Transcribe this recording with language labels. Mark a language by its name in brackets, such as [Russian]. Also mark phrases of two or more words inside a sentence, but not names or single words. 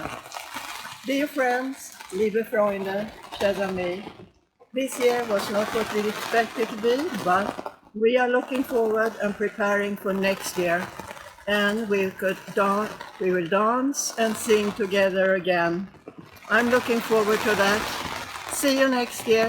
[English] Dear friends, [German] liebe Freunde, [French] chers amis, [English] this year was not what we expected to be, but we are looking forward and preparing for next year, and we will dance and sing together again. I'm looking forward to that. See you next year.